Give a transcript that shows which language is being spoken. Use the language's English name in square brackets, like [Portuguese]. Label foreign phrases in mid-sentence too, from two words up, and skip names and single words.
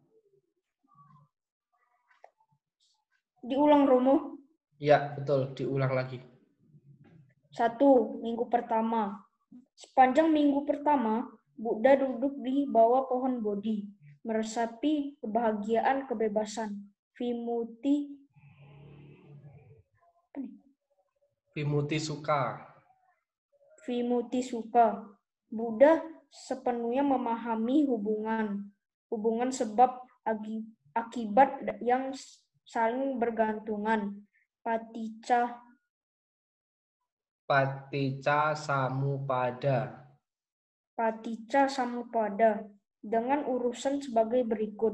[Indonesian] Diulang Romo. Ya, betul, diulang lagi. 1. Minggu pertama. Sepanjang minggu pertama, Buddha duduk di bawah pohon Bodhi, meresapi kebahagiaan kebebasan. [Pali] Vimutti Sukha. [Indonesian] Buddha sepenuhnya memahami hubungan sebab akibat yang saling bergantungan. Paticca Samuppada dengan urusan sebagai berikut.